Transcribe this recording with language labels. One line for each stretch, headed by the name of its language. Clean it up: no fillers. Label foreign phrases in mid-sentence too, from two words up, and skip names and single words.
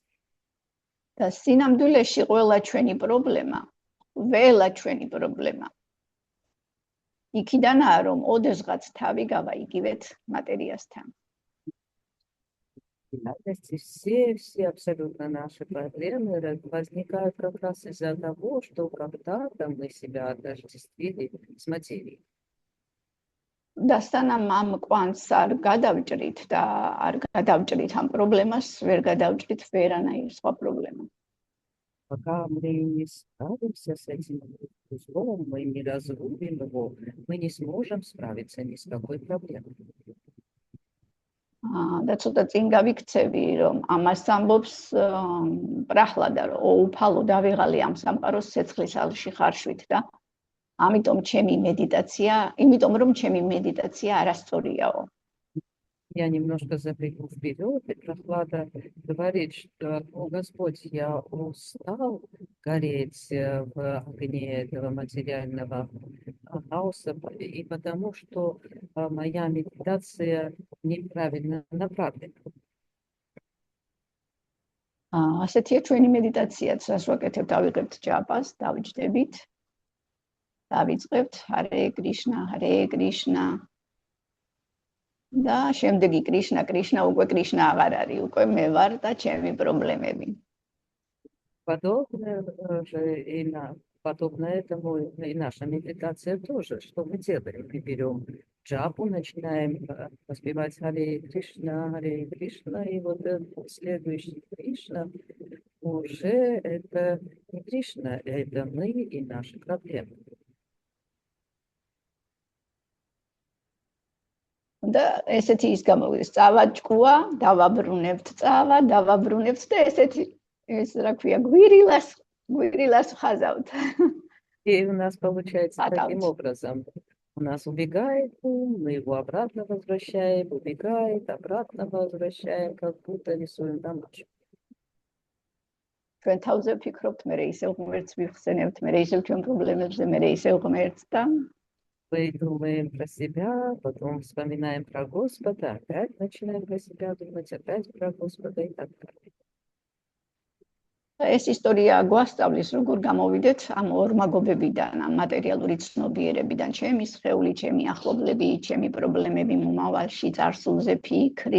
Georgian: და სინამდვილეში ყველა ჩვენი პრობლემა იქიდანაა რომ ოდესღაც თავი გავაიგივეთ მატერიასთან.
Russian: В реальности все абсолютно наши проблемы возникают как раз из-за того, что когда-то мы себя отождествили с материей.
Georgian: და სანამ ამ კვანტს არ გადავჭრით და არ გადავჭრით ამ პრობლემას, ვერ გადავჭრით ვერანაირ სხვა პრობლემას.
Russian: Пока мы не справимся с этим узлом, мы не разрубим его, мы не сможем справиться ни с какой проблемой.
Georgian: და ცოტა წინ გავიქცევი რომ ამას ამბობს პრაჰლადა რომ უფალო დავიღალი ამ სამყაროს ცეცხლის ალში ხარშვით და ამიტომ რომ ჩემი медитация არასწორიაო.
Russian: Я немножко забегу вперед, и Прохлада говорит, что Господь, я устал гореть в огне этого материального хаоса, и потому что моя медитация неправильно направлена.
Georgian: ასეთია ჩვენი медитაციაც, რას ვაკეთებთ, ავიღებთ ჯაპას, დავიჯდებით. დავიწყებთ ჰარე კრიშნა და შემდეგი კრიშნა უკვე კრიშნა აღარ არის, უკვე მე ვარ და ჩემი პრობლემები.
Russian: Подобно этому и наша медитация тоже. Что мы делаем? Мы берем джапу, начинаем воспевать Харе Кришна, и вот следующий Кришна уже это не Кришна, это мы и наши проблемы.
Georgian: და ესეთი ის გამოვიდეს, წავა ჭკუა, დავაბრუნებთ და ესეთი ეს რა ქვია, გვირილას ხაზავთ.
Russian: И у нас получается таким образом. У нас убегает ум, мы его обратно возвращаем, убегает, обратно возвращаем, как будто рисуем домашку.
Georgian: ჩვენ თავზე ვფიქრობთ, მე ისევ ღმერთს ვიხსენებთ, მე ისევ ჩვენ პრობლემებზე, მე ისევ ღმერთს და
Russian: Мы думаем про себя, потом вспоминаем про Господа, опять начинаем про себя думать, опять про Господа и так далее.
Georgian: ეს ისტორია გვასწავლის, როგორ გამოვიდეთ ამ ორმაგობებიდან, ამ მატერიალური ცნობიერებიდან, ჩემი სხეული, ჩემი ახლობლები, ჩემი პრობლემები მომავალში, წარსულზე ფიქრი.